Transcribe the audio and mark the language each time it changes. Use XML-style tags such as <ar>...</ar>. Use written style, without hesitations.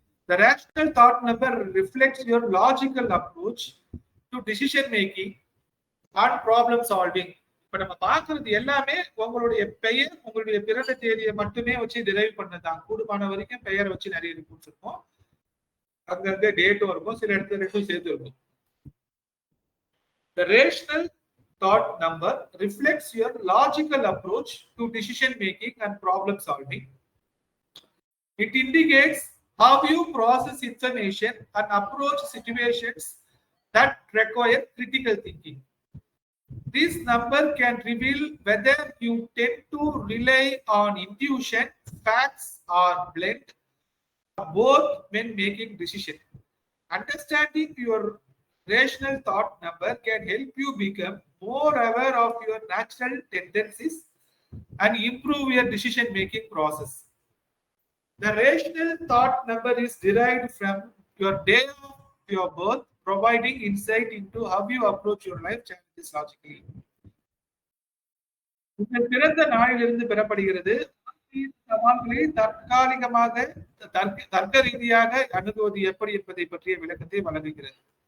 <en>The rational thought number reflects your logical approach to decision making and problem solving.</en> <ta>இப்ப நம்ம பாக்குறது எல்லாமே உங்களுடைய பெயர், உங்களுடைய பிறந்த தேதியை மட்டுமே வச்சு டிரைவ் பண்ணதான். கூடுமான வரைக்கும் பெயரை வச்சு நிறைய ரிப்போர்ட்ஸ் இருக்கும், அங்கங்க டேட்டும் இருக்கும், சில இடத்துல ரெண்டும் சேர்த்து இருக்கும்.</ta> <en>The rational thought number reflects your logical approach to decision making and problem solving. It indicates how you process information and approach situations that require critical thinking. This number can reveal whether you tend to rely on intuition, facts, or blend both when making decisions. Understanding your rational thought number can help you become more aware of your natural tendencies and improve your decision making process. The rational thought number is derived from your day of your birth, providing insight into how you approach your life challenges logically.</en> <ta>உங்கள் பிறந்த நாளிலிருந்து பெறப்படுகிறது. சவால்களை தற்காலிகமாக தர்க்க ரீதியாக அணுகுவது எப்படி என்பதை பற்றிய விளக்கத்தை வழங்குகிறது.</ta>